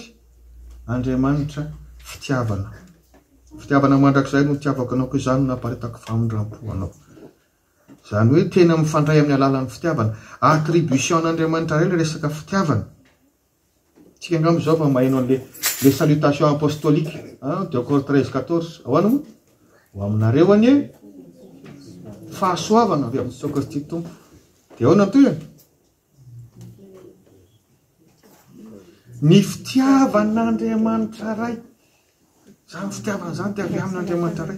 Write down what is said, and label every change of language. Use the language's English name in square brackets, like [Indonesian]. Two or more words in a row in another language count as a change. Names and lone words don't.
[Malagasy] Andriamanitra fitiavana. Fitiavana mandrakizay no tiavako anao koa izany naparitako famindrampo anao. Zany hoe tena mifandray amin'ny alalan'ny fitiavana. Attribution n'Andriamanitra ray le resaka fitiavana. Tsika angamba izao fa mahaino le [French] salutation apostolique [Malagasy] 2 Corinthiens 13:14 ahoana moa? Ho aminareo anie fahasoavana avy amin'ny Jesosy Kristy Tompo. Dia ahoana toy? Ny fitiavan'Andriamanitra ray. Zany fitiavana zany dia avy amin'Andriamanitra ray.